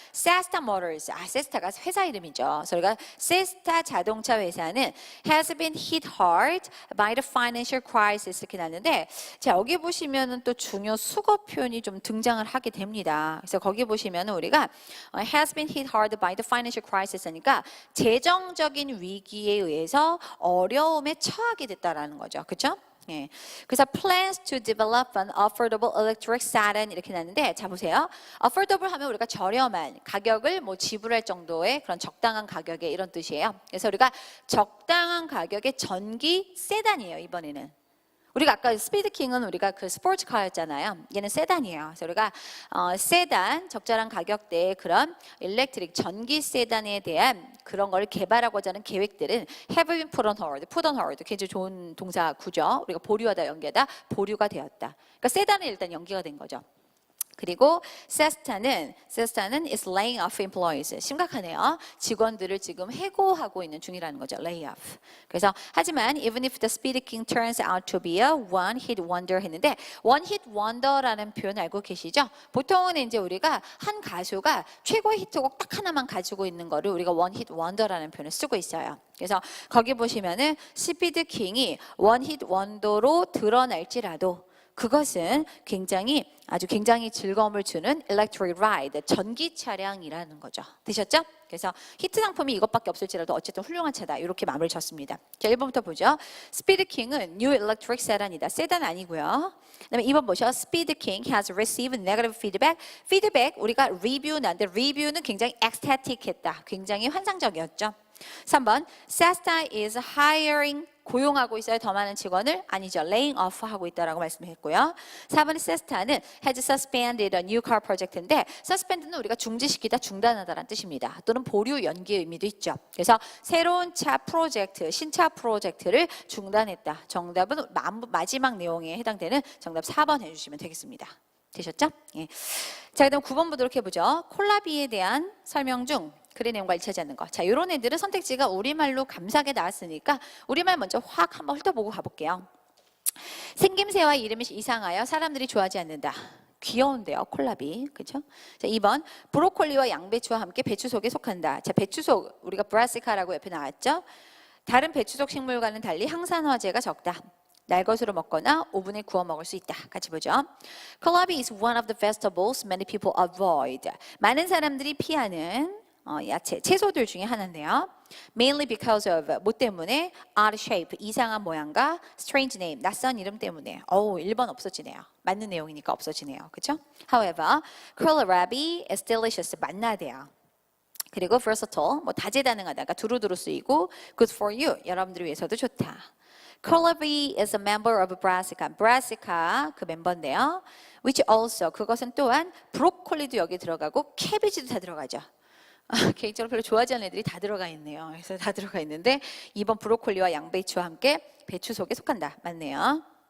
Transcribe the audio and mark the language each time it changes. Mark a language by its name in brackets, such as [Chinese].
[Korean] SESTA Motors, 세스타가 회사 이름이죠. 그래서 우리가 세스타 자동차 회사는 [English] has been hit hard by the financial crisis [Korean] 이렇게 나는데 자 여기 보시면은 또 중요 수거 표현이 좀 등장을 하게 됩니다. 그래서 거기 보시면은 우리가 [English] has been hit hard by the financial crisis [Korean] 하니까 재정적인 위기에 의해서 어려움에 처하게 됐다라는 거죠. 그렇죠? 예. [English] 그래서 plans to develop an affordable electric sedan [Korean] 이렇게 나는데 자 보세요. affordable 하면 우리가 저렴한 가격을 뭐 지불할 정도의 그런 적당한 가격의 이런 뜻이에요. 그래서 우리가 적당한 가격의 전기 세단이에요. 이번에는. 우리가 아까 스피드킹은 우리가 그 스포츠카였잖아요. 얘는 세단이에요. 그래서 우리가 세단, 적절한 가격대의 그런 일렉트릭 전기 세단에 대한 그런 걸 개발하고자 하는 계획들은 [English] have been put on hold. [Korean] 굉장히 좋은 동사 구죠. 우리가 보류하다, 연기하다, 보류가 되었다. 그러니까 세단은 일단 연기가 된 거죠. [English] 그리고 세스타는 is laying off employees. 심각하네요. 직원들을 지금 해고하고 있는 중이라는 거죠. lay off. 그래서 하지만 even if the Speed King turns out to be a one hit wonder 했는데 one hit wonder라는 [Korean] 표현 알고 계시죠? 보통은 이제 우리가 한 가수가 최고의 히트곡 딱 하나만 가지고 있는 거를 우리가 one hit wonder라는 표현을 쓰고 있어요. 그래서 거기 보시면은 스피드 킹이 one hit wonder로 드러날지라도 그것은 아주 굉장히 즐거움을 주는 electric ride, 전기 차량이라는 거죠. 되셨죠? 그래서 히트 상품이 이것밖에 없을지라도 어쨌든 훌륭한 차다. 이렇게 마무리를 졌습니다. 자, 1번부터 보죠. [English] 스피드 킹은 new electric sedan이다. [Korean] 세단 아니고요. 그다음에 2번 보셔. [English] Speed King has received negative feedback. [Korean] 피드백 우리가 리뷰 나는데 리뷰는 굉장히 ecstatic했다. 굉장히 환상적이었죠. [English] 3번 SESTA is hiring [Korean] 고용하고 있어요. 더 많은 직원을 아니죠. laying off 하고 있다라고 말씀했고요. 4번 SESTA는 [English] has suspended a new car project [Korean] 인데 suspend는 우리가 중지시키다, 중단하다라는 뜻입니다. 또는 보류, 연기의 의미도 있죠. 그래서 새로운 차 프로젝트, 신차 프로젝트를 중단했다. 정답은 마지막 내용에 해당되는 정답 4번 해주시면 되겠습니다. 되셨죠? 예. 자, 그다음 9번 보도록 해보죠. 콜라비에 대한 설명 중 글의 내용과 일치하지 않는 것. 자, 이런 애들은 선택지가 우리말로 감사하게 나왔으니까 우리말 먼저 확 한번 훑어보고 가볼게요. 생김새와 이름이 이상하여 사람들이 좋아하지 않는다. 귀여운데요, 콜라비. 그렇죠? 자, 2번 브로콜리와 양배추와 함께 배추 속에 속한다. 자, 배추 속 우리가 브라시카라고 옆에 나왔죠? 다른 배추 속 식물과는 달리 항산화제가 적다. 날 것으로 먹거나 오븐에 구워 먹을 수 있다. 같이 보죠. [English] Kohlrabi is one of the vegetables many people avoid. [Korean] 많은 사람들이 피하는 야채, 채소들 중에 하나인데요. [English] Mainly because of [Korean] 뭐 때문에 odd shape, 이상한 모양과 strange name, 낯선 이름 때문에 1번 없어지네요. 맞는 내용이니까 없어지네요. 그렇죠? [English] However, kohlrabi is delicious, [Korean] 맛나대요. 그리고 versatile, 뭐 다재다능하다, 그러니까 두루두루 쓰이고 [English] good for you, [Korean] 여러분들 위해서도 좋다. [English] Kohlrabi is a member of Brassica. [Korean] Brassica 그 멤버인데요. [English] Which also [Korean] 그것은 또한 브로콜리도 여기 들어가고 캐비지도 다 들어가죠. 개인적으로 별로 좋아하지 않는 애들이 다 들어가 있네요. 그래서 다 들어가 있는데 2번 브로콜리와 양배추와 함께 배추 속에 속한다. 맞네요.